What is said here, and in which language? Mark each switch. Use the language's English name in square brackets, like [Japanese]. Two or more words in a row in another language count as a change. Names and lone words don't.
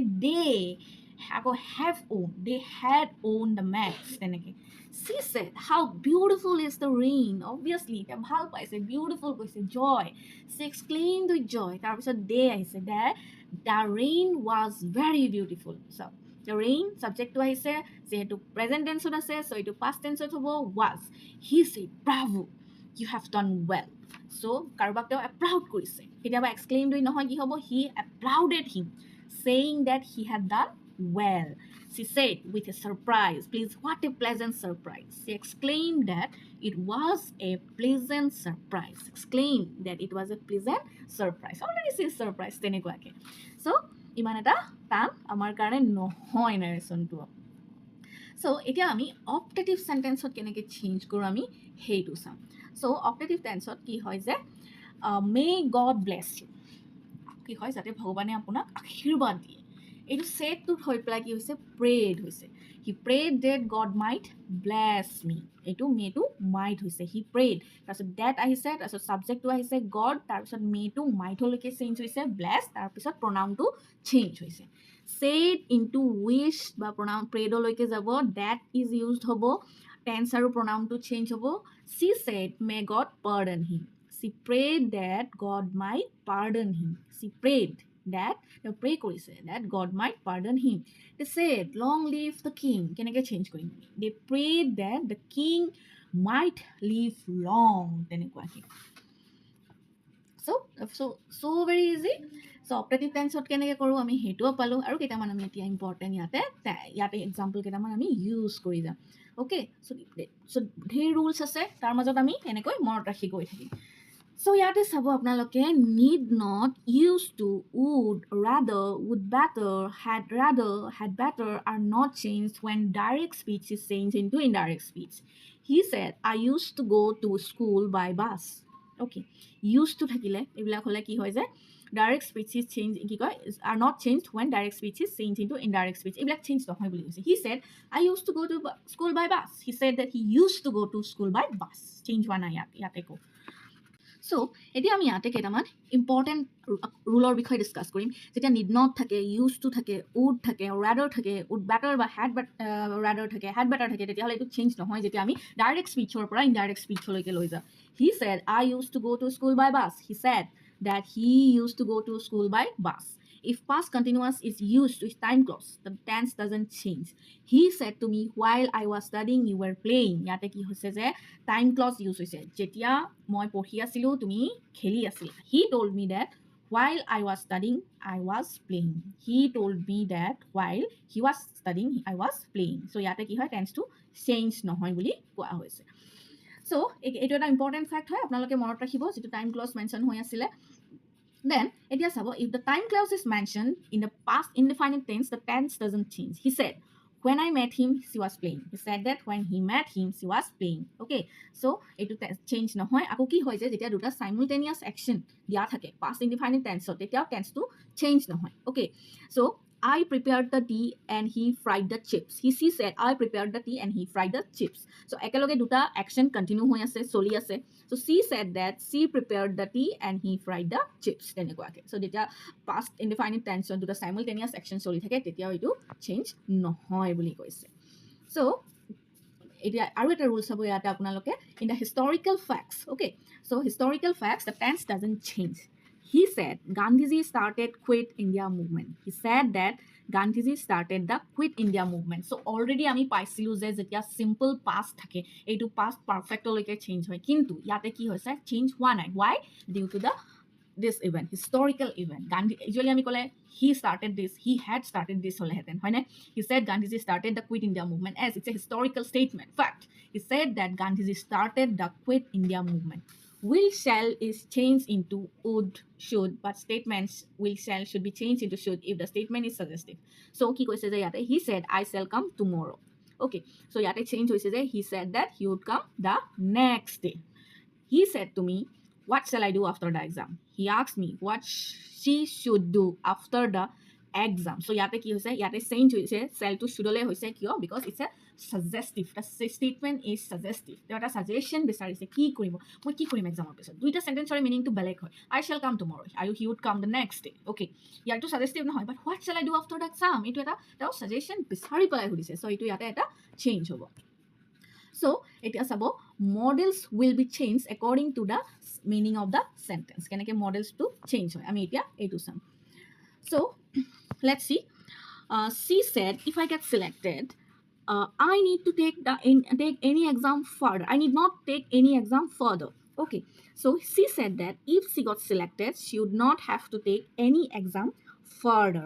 [English] they আকৌ have owned they had owned the match তেনেকৈ she said how beautiful is the rain obviously [Assamese] এতিয়া ভাল পাইছে [English] beautiful কৈছে joy she exclaimed with joy তাৰপিছত they আহিছে that the rain was very beautiful so the rain subject to [Assamese] আহিছে যেহেতু [English] present tense আছে so এইটো past tense হ'ব was he said bravo you have done well so [Assamese] কাৰোবাক তেওঁ [English] applaud [Assamese] কৰিছে কেতিয়াবা [English] exclaimed [Assamese] হৈ নহয় কি হ'ব [English] he applauded him saying that he had done well she said with a surprise please what a pleasant surprise she exclaimed that it was a pleasant surprise exclaimed that it was a pleasant surprise already says surprise তেনেকুৱাকে so [Assamese] ইমান এটা টান আমাৰ কাৰণে নহয় narrationটো so এতিয়া আমি [English] optative sentenceত [Assamese] কেনেকৈ চেঞ্জ কৰোঁ আমি সেইটো চাম so [English] optative tenseত [Assamese] কি হয় যে [English] may god bless you [Assamese] কি হয় যাতে ভগৱানে আপোনাক আশীৰ্বাদ দিয়ে এইটো saidটোত হৈ পেলাই কি হৈছে prayed হৈছে [English] he prayed that god might bless me [Assamese] এইটো mayটো might হৈছে [English] he prayed [Assamese] তাৰপিছত that আহিছে তাৰপিছত subjectটো আহিছে god তাৰপিছত mayটো mightলৈকে চেঞ্জ হৈছে bless তাৰপিছত pronounটো চেঞ্জ হৈছে [English] said into wish বা pronoun prayedলৈকে যাব that is used হ'ব tense [Assamese] আৰু pronounটো change হ'ব [English] she said may god pardon him she prayed that god might pardon him she prayed that they [Assamese] pray কৰিছে [English] that god might pardon him they said long live the king [Assamese] কেনেকৈ change কৰিম [English] they prayed that the king might live long তেনেকুৱাকৈ so very easy [Assamese] so [English] optative tenseত [Assamese] কেনেকৈ কৰোঁ আমি সেইটোও পালোঁ আৰু কেইটামান আমি এতিয়া ইম্পৰ্টেণ্ট ইয়াতে এক্সাম্পল কেইটামান আমি ইউজ কৰি যাম [English] okay so' [Assamese] ঢেৰ ৰুলছ আছে তাৰ মাজত আমি এনেকৈ মনত ৰাখি গৈ থাকিম so ইয়াতে চাব আপোনালোকে [English] need not used to would rather would better had better are not changed when direct speech is changed into indirect speech he said I used to go to school by bus okay used to [Assamese] থাকিলে এইবিলাক হ'লে কি হয় যে [English] direct speech is changed [Assamese] কি কয় [English] are not changed when direct speech is changed into indirect speech [Assamese] এইবিলাক চেঞ্জ নহয় বুলি কৈছে [English] he said I used to go to school by bus he said that he used to go to school by bus [Assamese] চেঞ্জ হোৱা নাই ইয়াতে কওঁ so এতিয়া আমি ইয়াতে কেইটামান ইম্পৰ্টেণ্ট ৰুলৰ বিষয়ে ডিছকাছ কৰিম যেতিয়া [English] need not [Assamese] থাকে [English] used to [Assamese] থাকে উড থাকে ৰাডাৰ থাকে [English] would better [Assamese] বা [English] had rather [Assamese] থাকে [English] had better [Assamese] থাকে তেতিয়াহ'লে এইটো চেঞ্জ নহয় যেতিয়া আমি ডাইৰেক্ট স্পীচৰ পৰা ইনডাইৰেক্ট স্পীচলৈকে লৈ যাওঁ [English] he said I used to go to school by bus he said that he used to go to school by bus if past continuous is used with time clause the tense doesn't change he said to me while I was studying you were playing [Assamese] ইয়াতে কি হৈছে যে time clause ইউজ হৈছে যেতিয়া মই পঢ়ি আছিলোঁ তুমি খেলি আছিলা [English] he told me that while I was studying I was playing he told me that while he was studying I was playing so [Assamese] ইয়াতে কি হয় tense to change নহয় বুলি কোৱা হৈছে so এইটো এটা ইম্পৰ্টেণ্ট ফেক্ট হয় আপোনালোকে মনত ৰাখিব যিটো টাইম ক্লজ মেনশ্যন হৈ আছিলে [English] then [Assamese] এতিয়া চাব [English] if the time clause is mentioned in the past indefinite tense the tense doesn't change he said when I met him she was playing he said that when he met him she was playing okay so [Assamese] এইটো চেঞ্জ নহয় আকৌ কি হয় যে যেতিয়া দুটা simultaneous action দিয়া থাকে [English] past indefinite tense [Assamese] তেতিয়া tense-টো চেঞ্জ নহয় [English] okay so I prepared the tea and he fried the chips. She said, I prepared the tea and he fried the chips. So, [Assamese] ekeloge duta action continue hoi ase, soli ase. [English] So, she said that she prepared the tea and he fried the chips. [Assamese] Tenekuake. So, যেতিয়া [English] past indefinite tense [Assamese] duta simultaneous action soli thake, তেতিয়া এইটো change নহয় বুলি কৈছে. So, এতিয়া আৰু এটা ৰুল চাব ইয়াতে আপোনালোকে [English] in the historical facts. [Assamese] Okay. [English] So, historical facts, the tense doesn't change. He said Gandhiji started Quit India movement. He said that Gandhiji started the Quit India movement. [Assamese] So already আমি পাইছিলোঁ যে যেতিয়া [English] simple past [Assamese] থাকে এইটো [English] past perfectলৈকে [Assamese] চেঞ্জ হয় কিন্তু ইয়াতে কি হৈছে চেঞ্জ হোৱা নাই why [English] due to the this event historical event Gandhi usually [Assamese] আমি ক'লে [English] he started this he had started this [Assamese] হ'লেহেঁতেন হয়নে [English] he said Gandhiji started the Quit India movement as it's a historical statement fact he said that Gandhiji started the Quit India movement will shall is changed into would should but statements will shall should be changed into should if the statement is suggestive so [Assamese] কি কৈছে যে ইয়াতে [English] he said I shall come tomorrow Okay, so [Assamese] ইয়াতে change হৈছে যে [English] he said that he would come the next day. He said to me, what shall I do after the exam? He asked me what she should do after the exam. [Assamese] So ইয়াতে কি হৈছে, ইয়াতে change হৈছে, shall to should ole হৈছে কিয়, [English] because it's a suggestive. The statement is suggestive. [Assamese] There এটা suggestion বিচাৰিছে কি কৰিব, মই কি কৰিম এক্সামৰ পিছত। দুইটা সেন্টেন্সৰ মিনিংটো বেলেগ হয়। [English] I shall come tomorrow আৰু he would come the next day. Okay, [Assamese] ইয়াৰটো suggestive নহয়, [English] but what shall I do after the exam, [Assamese] এইটো এটা তেওঁ suggestion বিচাৰি পেলাই সুধিছে। So এইটো ইয়াতে এটা change হ'ব। So এতিয়া চাব, [English] models will be changed according to the meaning of the sentence. [Assamese] কেনেকৈ models to change হয় আমি এতিয়া এইটো চাম। [English] So let's see. She said, if I get selected, I need to take any exam further. I need not take any exam further. Okay, so she said that if she got selected, she would not have to take any exam further.